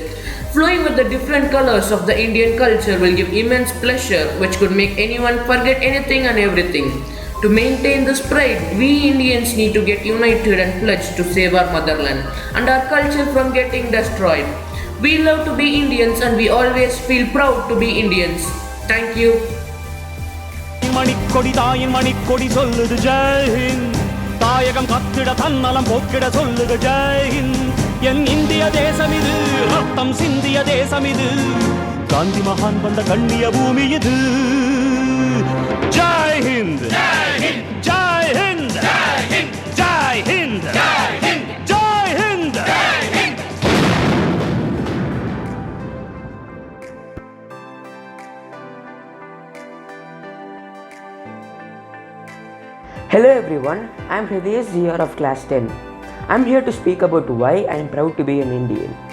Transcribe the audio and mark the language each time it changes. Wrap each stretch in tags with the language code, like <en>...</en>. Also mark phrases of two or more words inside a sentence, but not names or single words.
<en>Flowing with the different colors of the Indian culture will give immense pleasure which could make anyone forget anything and everything. To maintain this pride, we Indians need to get united and pledge to save our motherland and our culture from getting destroyed. We love to be Indians and we always feel proud to be Indians. Thank you.</en> <ta>மணிக்கொடி தாயின் மணிக்கொடி சொல்லுது</ta> <hi>जय हिंद</hi> <ta>தாயகம் கத்திட தன்னலம் போக்கிட சொல்லுது</ta> <hi>जय हिंद</hi> <ta>என் இந்திய தேசம் இது ரத்தம் சிந்திய தேசம் இது</ta> <kn>ಗಾಂಧಿ ಮಹಾನ್ ಬಂದ ಗಣ್ಯ ಭೂಮಿ ಇದು.</kn> <hi>जय हिंद, जय हिंद, जय हिंद, जय हिंद, जय हिंद, जय हिंद.</hi> <en>Hello everyone, I am Hridesh Ziyar of class 10. I am here to speak about why I am proud to be an Indian.</en>